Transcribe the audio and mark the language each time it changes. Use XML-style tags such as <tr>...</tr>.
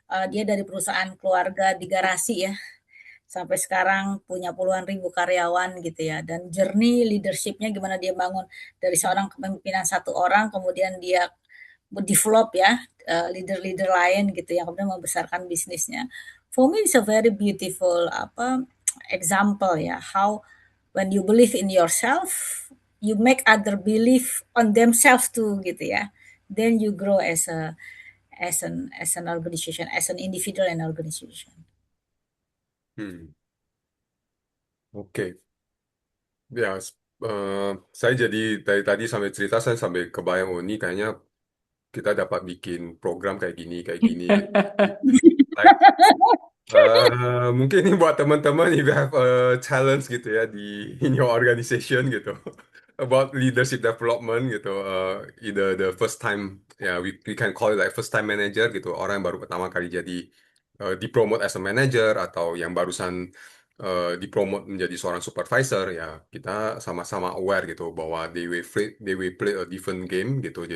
<id>Dia dari perusahaan keluarga di garasi ya. Sampai sekarang punya puluhan ribu karyawan gitu ya. Dan journey leadership-nya gimana dia bangun dari seorang kepemimpinan satu orang, kemudian dia develop ya leader-leader lain gitu yang kemudian membesarkan bisnisnya.</id> <en>For me it's a very beautiful example ya, how when you believe in yourself, you make other believe on themselves too</en> <id>gitu ya.</id> <en>Then you grow as an organization, as an individual and organization.</en> <id>Oke. Ya, saya jadi dari tadi sampai cerita saya sampai kebayang, oh ini kayaknya kita dapat bikin program kayak gini gitu.</id> <en>Like,</en> <id>mungkin ini buat teman-teman</id> <en>if you have a challenge</en> <id>gitu ya di</id> <en>in your organization</en> <id>gitu</id> <en>about leadership development</en> <id>gitu,</id> <en>either the first time</en> <id>ya</id> <en>we can call it like first time manager</en> <id>gitu, orang yang baru pertama kali jadi dipromote</id> <en>as a manager</en> <id>atau yang barusan dipromote menjadi seorang supervisor, ya kita sama-sama aware gitu bahwa</id> <en>they will play a different game</en> <id>gitu.</id>